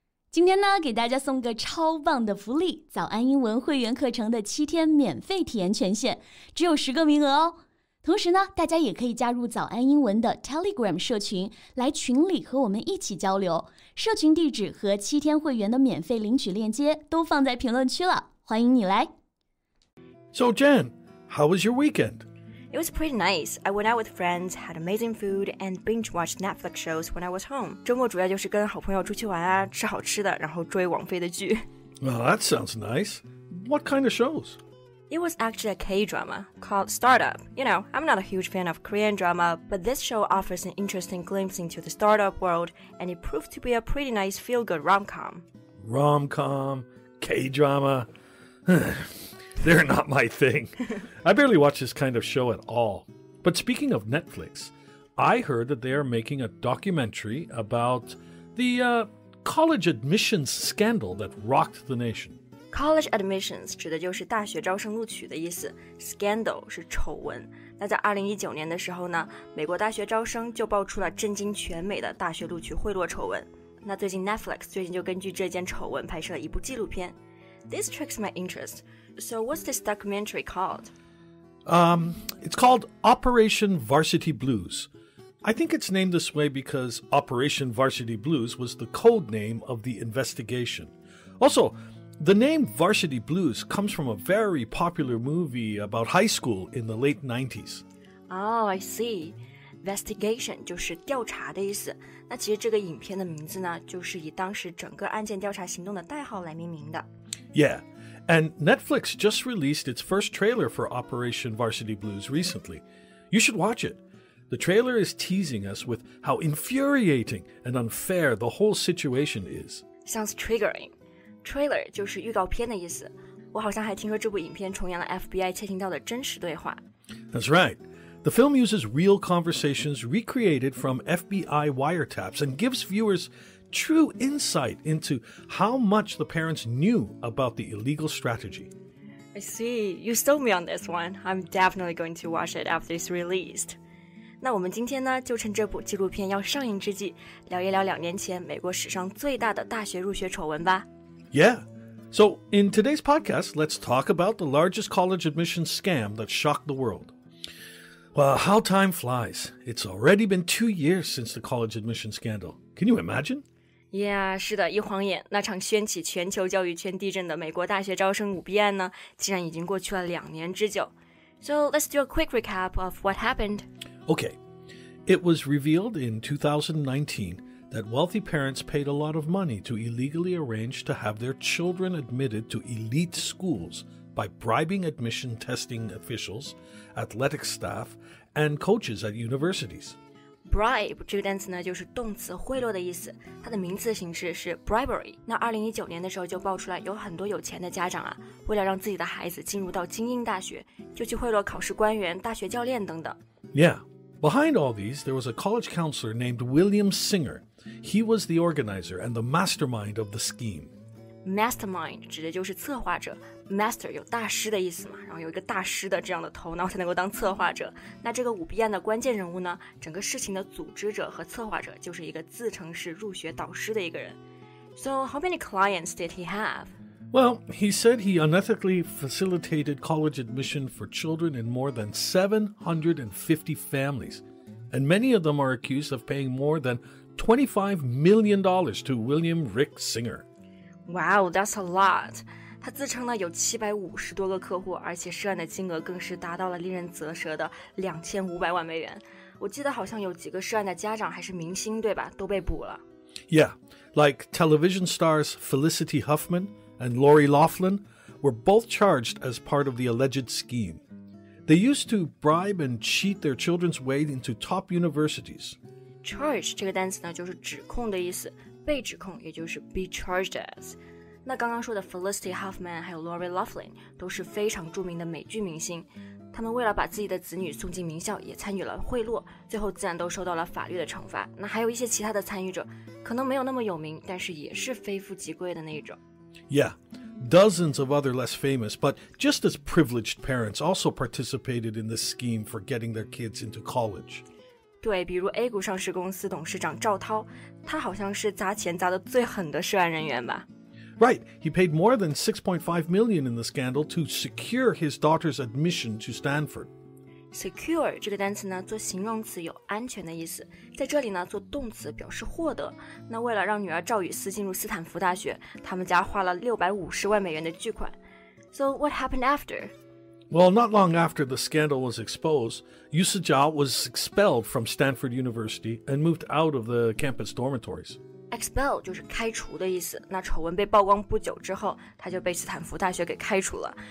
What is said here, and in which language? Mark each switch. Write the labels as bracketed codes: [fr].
[zh] 今天呢，给大家送个超棒的福利，早安英文会员课程的7天免费体验权限，只有10个名额哦。同时呢，大家也可以加入早安英文的 Telegram 社群，来群里和我们一起交流。社群地址和7天会员的免费领取链接都放在评论区了，欢迎你来。 [en] So, Jen, how was your weekend? It was pretty nice. I went out with friends, had amazing food, and binge-watched Netflix shows when I was home. [zh] 周末主要就是跟好朋友出去玩啊，吃好吃的，然后追网飞的剧。 [en] Well, that sounds nice. What kind of shows? It was actually a K-drama called Startup. You know, I'm not a huge fan of Korean drama, but this show offers an interesting glimpse into the startup world, and it proved to be a pretty nice feel-good rom-com. Rom-com, K-drama. They're not my thing. I barely watch this kind of show at all. But speaking of Netflix, I heard that they are making a documentary about the college admissions scandal that rocked the nation.College [zh] admissions 指的就是大学招生录取的意思 ，scandal 是丑闻。那在2019年的时候呢，美国大学招生就爆出了震惊全美的大学录取贿赂丑闻。那最近 Netflix 最近就根据这件丑闻拍摄了一部纪录片。 [en] This tricks my interest. So what's this documentary called? It's called Operation Varsity Blues.I think it's named this way because Operation Varsity Blues was the code name of the investigation. Also,The name Varsity Blues comes from a very popular movie about high school in the late 90s. Oh, I see. [zh] Investigation 就是调查的意思。那其实这个影片的名字呢，就是以当时整个案件调查行动的代号来命名的。 [en] Yeah, and Netflix just released its first trailer for Operation Varsity Blues recently. You should watch it. The trailer is teasing us with how infuriating and unfair the whole situation is. Sounds triggering. [zh] Trailer 就是预告片的意思，我好像还听说这部影片重演了 FBI 窃听到的真实对话。 [en] That's right. The film uses real conversations recreated from FBI wiretaps and gives viewers true insight into how much the parents knew about the illegal strategy. I see. You sold me on this one. I'm definitely going to watch it after it's released. [zh] 那我们今天呢，就趁这部纪录片要上映之际，聊一聊2年前美国史上最大的大学入学丑闻吧。 [en] Yeah. So, in today's podcast, let's talk about the largest college admissions scam that shocked the world. Well, how time flies. It's already been 2 years since the college admission scandal. Can you imagine? [zh] Yeah, 是的，一晃眼，那场掀起全球教育圈地震的美国大学招生舞弊案呢，竟然已经过去了2年之久。 [en] So, let's do a quick recap of what happened. Okay. It was revealed in 2019that wealthy parents paid a lot of money to illegally arrange to have their children admitted to elite schools by bribing admission testing officials, athletic staff, and coaches at universities. [zh] Bribe 这个单词呢，就是动词贿赂的意思，它的名词形式是 bribery。那2019年的时候就爆出来，有很多有钱的家长啊，为了让自己的孩子进入到精英大学，就去贿赂考试官员、大学教练等等。 [en] Yeah.Behind all these, there was a college counselor named William Singer. He was the organizer and the mastermind of the scheme. [zh] Mastermind 指的就是策划者 ，master 有大师的意思嘛，然后有一个大师的这样的头脑才能够当策划者。那这个舞弊案的关键人物呢，整个事情的组织者和策划者就是一个自称是入学导师的一个人。 [en] So how many clients did he have?Well, he said he unethically facilitated college admission for children in more than 750 families, and many of them are accused of paying more than $25 million to William Rick Singer. Wow, that's a lot. [zh] 他自称呢有750多个客户，而且涉案的金额更是达到了令人啧舌的2500万美元。我记得好像有几个涉案的家长还是明星，对吧？都被捕了。 [en] Yeah, like television stars Felicity Huffman,and Lori Loughlin were both charged as part of the alleged scheme. They used to bribe and cheat their children's way into top universities. [zh] Charge 这个单词呢，就是指控的意思，被指控也就是 be charged as。那刚刚说的 Felicity Huffman 还有 Lori Loughlin 都是非常著名的美剧明星，他们为了把自己的子女送进名校，也参与了贿赂，最后自然都受到了法律的惩罚。那还有一些其他的参与者，可能没有那么有名，但是也是非富即贵的那一种。 [en] Yeah, Dozens of other less famous, but just as privileged parents also participated in this scheme for getting their kids into college. [zh] 对，比如 A 股上市公司董事长赵涛，他好像是砸钱砸得最狠的涉案人员吧。 [en] Right, he paid more than $6.5 million in the scandal to secure his daughter's admission to Stanford.Secure [zh] 这个单词呢，做形容词有安全的意思，在这里呢，做动词表示获得。那为了让女儿赵雨思进入斯坦福大学，他们家花了650万美元的巨款。 [en] So what happened after? Well, not long after the scandal was exposed, Yu Sijia was expelled from Stanford University and moved out of the campus dormitories. [zh] Expel 就是开除的意思，那丑闻被曝光不久之后，他就被斯坦福大学给开除了。